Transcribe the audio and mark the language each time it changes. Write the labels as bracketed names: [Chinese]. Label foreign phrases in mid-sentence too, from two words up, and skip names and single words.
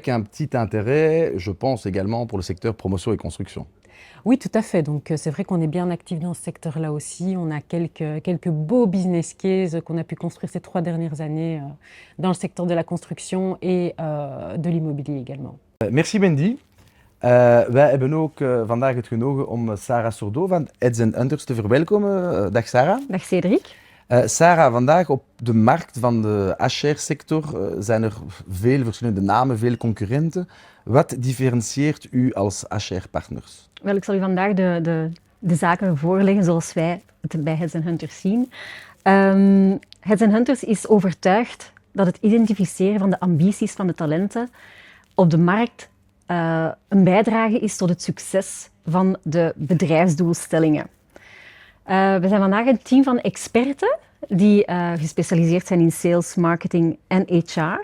[French] avec un petit intérêt, je pense également pour le secteur promotion et construction. oui, tout à fait. Donc, c'est vrai qu'on est bien actif dans ce secteur-là aussi. On a quelques beaux [English] business cases [French] qu'on a pu construire ces 3 dernières années dans le secteur de la construction et de l'immobilier également. Merci Wendy. [Dutch] Wij hebben ook vandaag het genoegen om Sarah Sourdeau van Heads and Hunters te verwelkomen. Dag Sarah. Dag Cédric. Sarah, vandaag op de markt van de HR-sector zijn er veel verschillende namen, veel concurrenten. Wat differentieert u als HR-partners? Wel, ik zal u vandaag de zaken voorleggen zoals wij het bij Heads and Hunters zien. Heads and Hunters is overtuigd dat het identificeren van de ambities van de talenten op de markt een bijdrage is tot het succes van de bedrijfsdoelstellingen. We zijn vandaag een team van experten die gespecialiseerd zijn in sales, marketing en HR.